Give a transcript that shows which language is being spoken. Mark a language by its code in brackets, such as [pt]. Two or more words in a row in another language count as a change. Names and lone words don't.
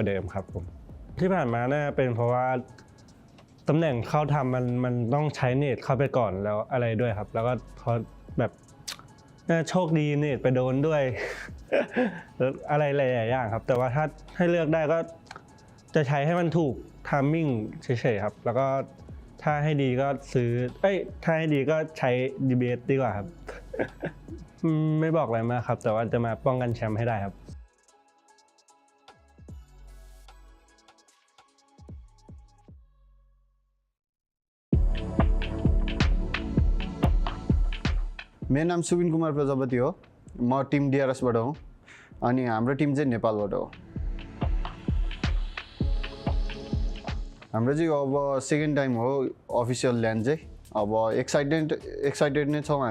[th] เดิมครับผมที่ผ่านมาน่าเป็นเพราะว่าตำแหน่งเข้าทำมันต้องใช้เนตเข้าไปก่อนแล้วอะไรด้วยครับแล้วก็พอแบบโชคดีเนตไปโดนด้วย อะไรหลายๆอย่างครับแต่ว่าถ้าให้เลือกได้ก็จะใช้ให้มันถูกไทมิ่งเฉยๆครับแล้วก็ถ้าให้ดีก็ซื้อถ้าให้ดีก็ใช้ DBS ดีกว่าครับ ไม่บอกอะไรมากครับแต่ว่าจะมาป้องกันแชมป์ให้ได้ครับ [ne] मेरो नाम सुबिन कुमार प्रजापति हो म टिम DRS बाट हो अनि हाम्रो टिम चाहिँ नेपालबाट हो हाम्रो चाहिँ अब [en] second time [ne] हो [en] official land [ne] चाहिँ अब एक्साइटेड नै छौँ